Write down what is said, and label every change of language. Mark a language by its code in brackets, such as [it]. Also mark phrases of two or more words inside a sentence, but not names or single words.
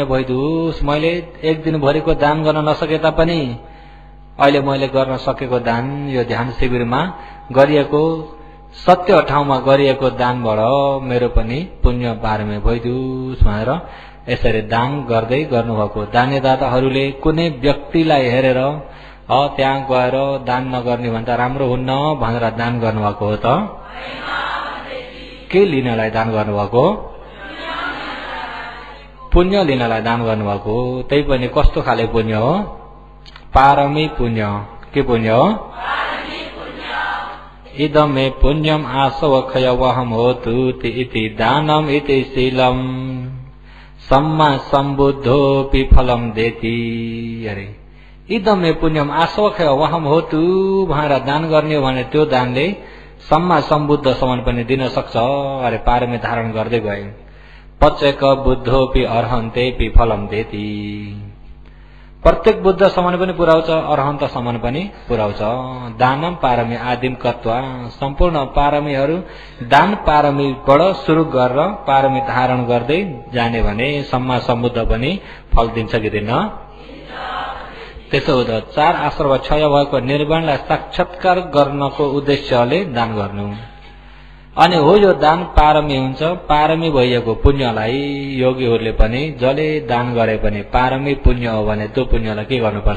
[ne] भइदियोस् मैले एक दिन भरिको दान गर्न नसके तापनि अहिले मैले गर्न सकेको दान यो ध्यान शिविरमा गरिएको सत्य ठाउँमा गरिएको दानबाट मेरो पनि पुण्य पारमे भइदियोस् भनेर यसरी दान गर्दै गर्नुभएको दानीदाताहरूले कुनै व्यक्तिलाई हेरेर त्यहाँ गएर दान नगर्ने भन्दा राम्रो हुन्न भनेर दान गर्नुभएको हो त के लिनलाई दान गर्नुभएको पुण्य लिनलाई दान गर्नुभएको त्यही पनि कस्तो खाले पुण्य हो पारमी पुण्य के पुण्य हो [pi] इदमे पुण्यम आसवखयवहम होतु इति दानम इति शीलम सम्मा सम्बुद्धोपि फलम देति [ne] अरे [pi] इदम मे पुण्यम आशोक वहम हो तू [ne] भनेर दान गर्ने हो भने त्यो दानले सम्मा सम्बुद्धसम्म पनि दिन सक्छ अरे पारमी धारण गर्दै गए। [pi] पचेक बुद्धोपि अर्हन्तेपि फलम देति [ne] प्रत्येक बुद्धसम्म पनि पुर्याउँछ अर्हन्तसम्म पनि पुर्याउँछ। [pi] दानम पारमी आदिम कत्वा [ne] सम्पूर्ण पारमीहरू दान पारमीबाट सुरु गरेर पारमी धारण गर्दै जाने भने सम्मा सम्बुद्ध पनि फल दिन्छ कि दिन। त्यसो हुँदा 4 आश्रम क्षय भएको निर्वाणलाई साक्षात्कार गर्नको उद्देश्यले दान गर्नु। अनि हो यो दान पारमी हुन्छ। पारमी भइएको पुण्यलाई योगीहरूले पनि जसले दान गरे पनि पारमी पुण्य हो भने त्यो पुण्यलाई के गर्नुपर्छ?